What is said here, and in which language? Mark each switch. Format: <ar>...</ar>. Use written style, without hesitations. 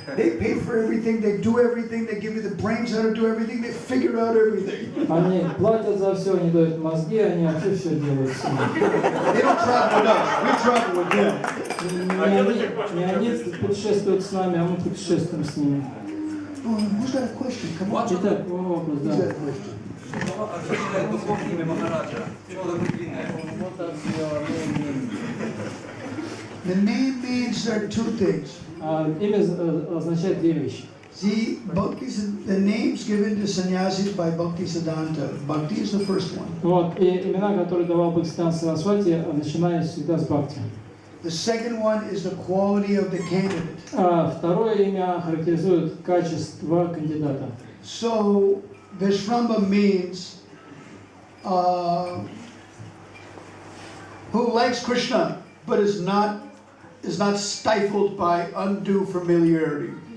<en>They pay for everything, they do everything, they give you the brains how to do everything, they figure out everything.</en> <ru>Они платят за все, они дают мозги, они вообще все делают сами.</ru> <en>They don't travel with us, we travel with them.</en> <ru>Не они путешествуют с нами, а мы путешествуем с ними.</ru> <en>Who's got a question? Come on.</en> <ru>Итак, вопрос, да.</ru> <en>Who's got a question?</en> <ru>Духовное имя Махараджа. Что такое длинное?</ru> <en>The name means there are two things.</en> <ru>Имя означает две вещи.</ru> <en>See, the names given to sannyasis by Bhaktisiddhanta. Bhakti is the first one.</en> <ru>Вот, и имена, которые давал Бхактисиданта Сарасвати, начинались всегда с Бхакти.</ru> <en>The second one is the quality of the candidate.</en> <ru>Второе имя характеризует качество кандидата.</ru> <en>So, Vishrambha means who likes Krishna but is not stifled by undue familiarity.</en>